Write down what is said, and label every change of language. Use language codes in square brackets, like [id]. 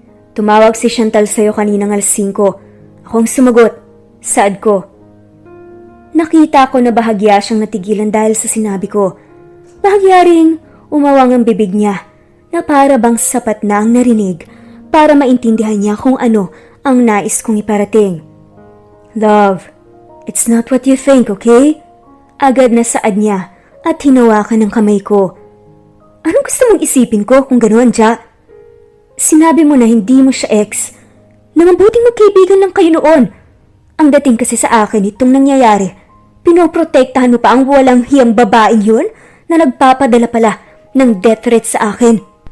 [tl] Tumawag si Chantal sa'yo kaninang alas 5. Akong sumagot. Saad ko. Nakita ko na bahagya siyang natigilan dahil sa sinabi ko. Bahagya ring umawang ang bibig niya na para bang sapat na ang narinig para maintindihan niya kung ano ang nais kong iparating. [en] Love, it's not what you think, okay? [tl] Agad na saad niya at hinawakan ng kamay ko. Anong gusto mong isipin ko kung gano'n, Ja? Sinabi mo na hindi mo siya ex. Nangambuting magkaibigan lang kayo noon. Ang dating kasi sa akin itong nangyayari, pinoprotektahan mo pa ang walang hiyang babaeng yun na nagpapadala pala ng death threat sa akin.